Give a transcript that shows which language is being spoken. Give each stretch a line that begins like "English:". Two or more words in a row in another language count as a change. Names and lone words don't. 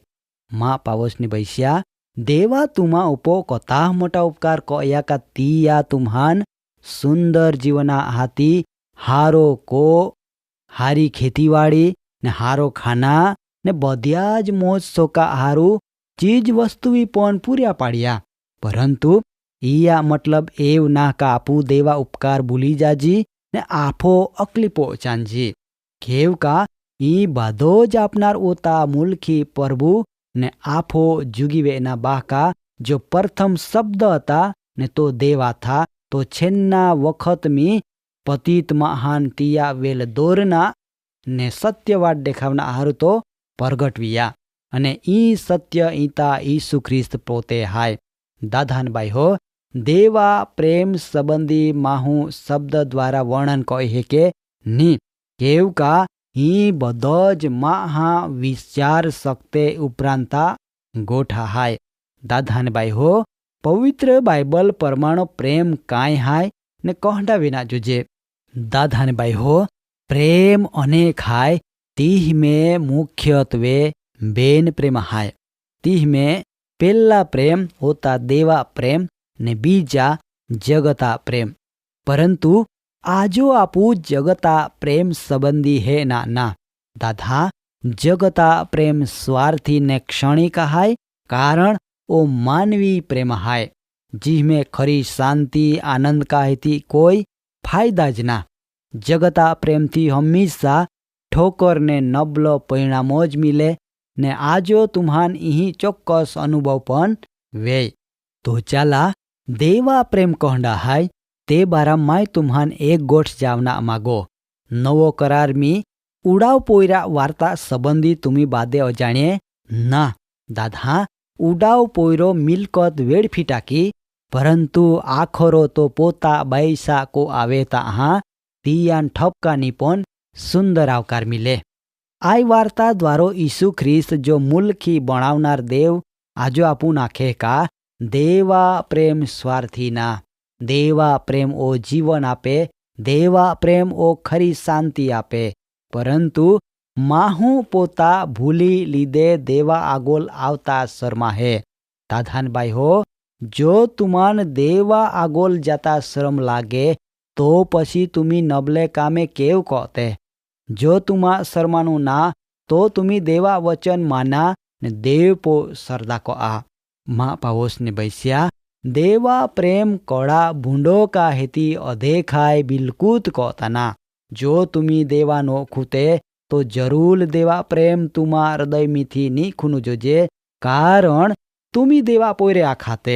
Bhili: माँ पावसनी बैसिया देवा तुमा उपो कता मोटा उपकार कया का तिया तुम्हान सुंदर जीवना हाथी हारो को हारी खेतीवाड़ी ने हारो खाना ने बधियाज मोज सोका हारू चीज वस्तुवी पण पूर्या पाड़िया. परंतु ईया मतलब एव ना का आपू देवा उपकार भूली जाजी ने आफो अकलीपो चांजी. केव का ई बाधो ज आपनार ओता मुलखी प्रभु ने आफो जुगीवे ना बाका जो प्रथम शब्द था ने तो देवा था तो छेन्ना वखत में पतित महान तिया वेल दोरना ने सत्यवाद देखावना हारू तो प्रगट विया अने ई सत्य ईता यीशु ख्रिस्त पोते हाय. दाधान भाई हो, देवा प्रेम संबंधी माहू शब्द द्वारा वर्णन कहे के नी केव का ही बदज महा विचार सकते उपरांता गोठा हाय. दाधान भाई हो, पवित्र बाइबल परमाणु प्रेम काय हाय ने कहडा विना जुजे. दाधान भाई हो, प्रेम अनेक हाय, तीह में मुख्यत्वे बेन प्रेम हाय. तीह में पहला प्रेम होता देवा प्रेम ने बीजा जगता प्रेम. परंतु आजो आपू जगता प्रेम संबंधी है ना. दादा जगता प्रेम स्वार्थी ने क्षणिक हाय, कारण ओ मानवी प्रेम हाय जिसमें खरी शांति आनंद का हेती कोई फायदा ज ना. जगता प्रेम थी हमेशा ठोकर ने नबलो परिणामो ज मिले ने आजो तुम्हान यही चोक्कस अनुभव पण वे. तो चाला देवा प्रेम कहंडा हाय ते बारा माय तुम्हान एक गोठ जावना मागो. नवो करार में उडाव पोयरा वार्ता संबंधी तुम्ही बादे अजाणे ना. दादा उडाव पोयरो मिलकत वेड़फी टाकी, परंतु आखरो तो पोता बैसा को आवे ता तियान ठपकानी पण सुंदर आवकार मिले. आई वार्ता द्वारो यीशु ख्रिस्त जो मुलखी बनावनार देव आजो आपू नाखे का देवा प्रेम स्वार्थी ना. देवा प्रेम ओ जीवन आपे, देवा प्रेम ओ खरी शांति आपे. परंतु माहू पोता भूली लीधे देवा आगोल आवता शर्मा है. दाधान भाई हो, जो तुमान देवा आगोल जाता शर्म लागे तो पछी तुमी नबले कामे केव कहते. जो तुमा शर्मानु ना तो तुमी देवा वचन माना ने देव पो सरदा को आ. माँ पावोस ने बैसिया देवा प्रेम कळा भुंडो का हेती अधेखाय बिलकुत कोताना. जो तुम्ही देवानो खूते तो जरूर देवा प्रेम तुमा हृदय मीथी नी खूनु जोजे, कारण तुम्ही देवा पोयऱ्या खाते.